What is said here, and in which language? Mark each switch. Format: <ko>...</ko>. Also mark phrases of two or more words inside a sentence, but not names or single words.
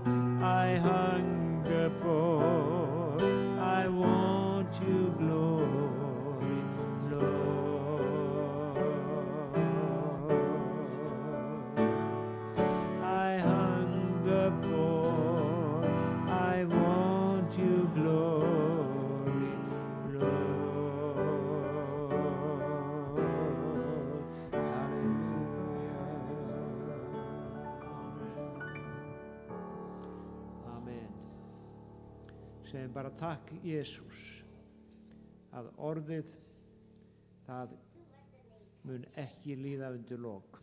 <en>I hunger for, I want you glory, Lord. I hunger for, I want you glory, Lord. Hallelujah. Amen.</en> <is>Segjum bara takk, Jesús, að orðið, það mun ekki líða undir lok.</is>